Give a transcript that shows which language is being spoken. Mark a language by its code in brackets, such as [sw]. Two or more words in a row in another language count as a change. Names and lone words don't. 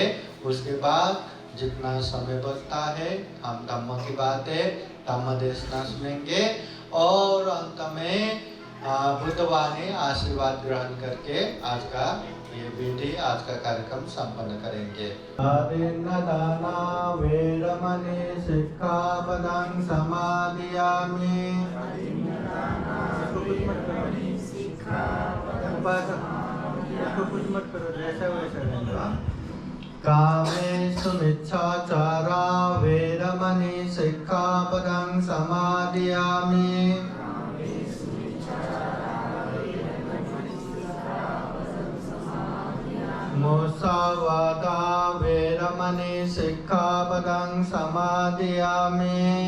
[hi] उसके बाद जितना समय बचता है हम धम्म की बातें धम्म देशना सुनेंगे और अंत में बुद्धवाणी आशीर्वाद ग्रहण करके आज का ये विधि आज का कार्यक्रम संपन्न करेंगे। [pi] दाना वेरमणि सिक्खापदं समादियामि। [hi] कुछ मत करो जैसा वैसा रहना। [pi] कामेषु मिच्छाचारा वेरमणि सिक्खापदं समादियामि। मुसावादा वेरमणि सिक्खापदं समादियामि।